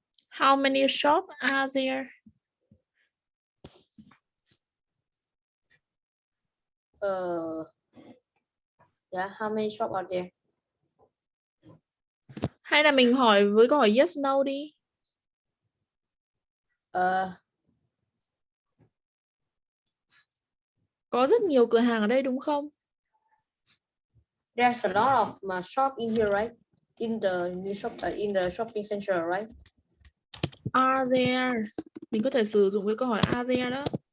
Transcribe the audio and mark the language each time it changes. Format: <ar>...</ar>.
<en>How many shops are there? Yeah, how many shops are there?</en> <vi>Hay là mình hỏi với câu hỏi yes no đi. Có rất nhiều cửa hàng ở đây đúng không?</vi> <en>There's a lot of shop in here, right? In the new shop, in the shopping center, right? Are there?</en> <vi>Mình có thể sử dụng với câu hỏi</vi> <en>are there</en> <vi>đó.</vi>